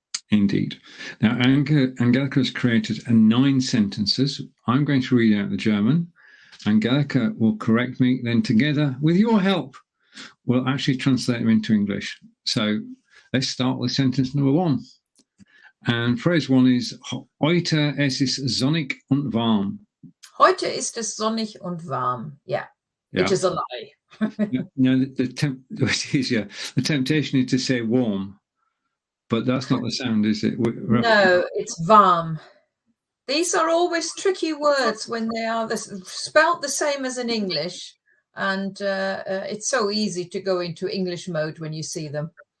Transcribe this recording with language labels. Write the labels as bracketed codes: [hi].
[en] Indeed. Now, Angelika has created 9 sentences. I'm going to read out the German. Angelika will correct me. Then together, with your help, we'll actually translate them into English. So let's start with sentence number 1. And phrase 1 is, [de] heute es ist sonnig und warm. Heute ist es sonnig und warm. [en] Yeah. Which is a lie. No, the temptation is to say warm. But that's not the sound, is it? No, it's warm. These are always tricky words when they are spelt the same as in English. And it's so easy to go into English mode when you see them.